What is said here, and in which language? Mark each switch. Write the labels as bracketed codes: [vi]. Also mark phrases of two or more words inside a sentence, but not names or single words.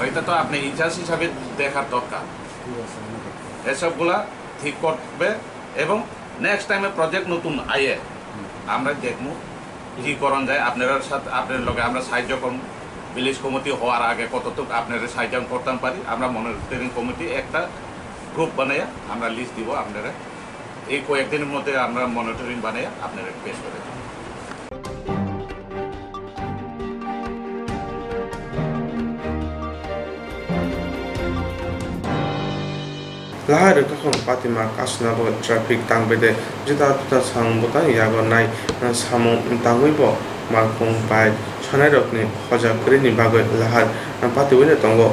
[bn] এটা তো আপনি ইতিহাস হিসাবে দেখার দরকার। এসবগুলা ঠিক করবে এবং [en] next time [bn] প্রজেক্ট নতুন আইয়ে আমরা দেখবো কী করণ যায়। আপনার সাথে আপনার লগে আমরা সাহায্য করব। [en] village committee [bn] হওয়ার আগে কতটুকু আপনারা সাহায্য করতে পারি, আমরা [en] monitoring committee [bn] একটা গ্রুপ বানাইয়া আমরা লিস্ট দিব আপনারা। এই কয়েকদিনের মধ্যে আমরা মনিটরিং বানাইয়া আপনারা পেশ করে দেব। [trp] lahar kakon patima kasna bo traffic tangbede juta juta sang bota yago nai samung tangui bo malkung bai chonai rokni hoja krini bagoi lahar pati wine tongo